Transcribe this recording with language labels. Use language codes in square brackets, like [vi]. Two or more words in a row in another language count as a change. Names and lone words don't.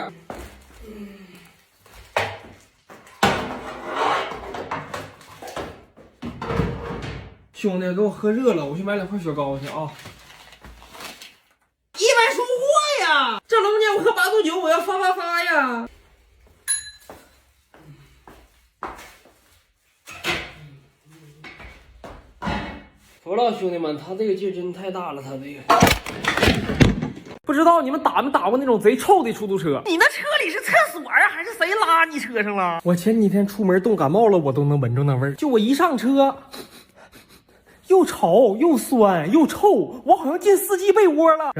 [zh] 兄弟，给我喝热了，我去買2塊雪糕去啊！意外收穫呀！这龙年我喝8度酒，我要发呀！服了，兄弟們，他這個勁真太大了，他這個。不知道你們打沒打過那種賊臭的出租車？你那車裡是廁所啊，還是誰拉你車上了？我前幾天出門凍感冒了，我都能聞着那味兒。就我一上車，又潮又酸又臭，我好像進司機被窩了。